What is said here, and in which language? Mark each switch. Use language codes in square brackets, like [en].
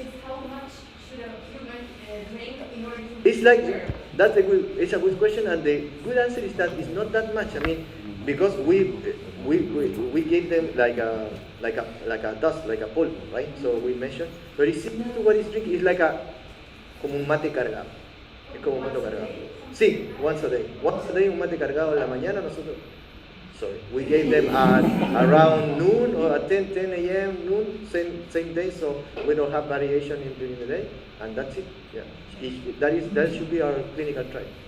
[en] How much should a human drink in order to It's like, it's a good question, and the good answer is that it's not that much. I mean, because we gave them like a dust, like a pulp, right? So we measure, but it's similar to what is drinking. It's like [es] como un mate cargado. Es como un mate cargado. Sí, [en] once a day. Once a day [es] un mate cargado en la mañana nosotros. [en] Sorry, we gave them around noon or at 10 a.m. noon, same day, so we don't have variation during the day, and that's it. Yeah, that should be our clinical trial.